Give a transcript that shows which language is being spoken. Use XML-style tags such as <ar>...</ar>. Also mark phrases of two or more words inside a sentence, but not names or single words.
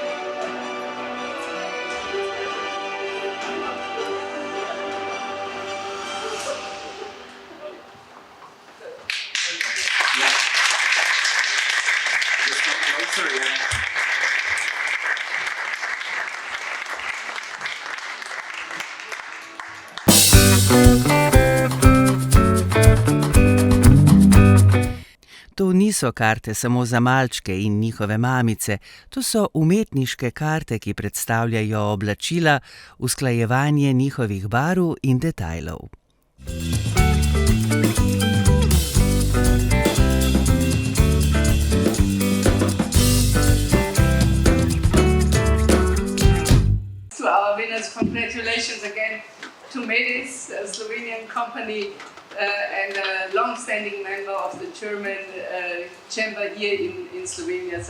<en>Just come closer, yeah.</en> <sl>To niso karte samo za malčke in njihove mamice, to so umetniške karte, ki predstavljajo oblačila, usklajevanje njihovih barv in detajlov.</sl> <en>To our winners, congratulations again to Medis, a Slovenian company and a long-standing member of the German chamber here in Slovenia.</en>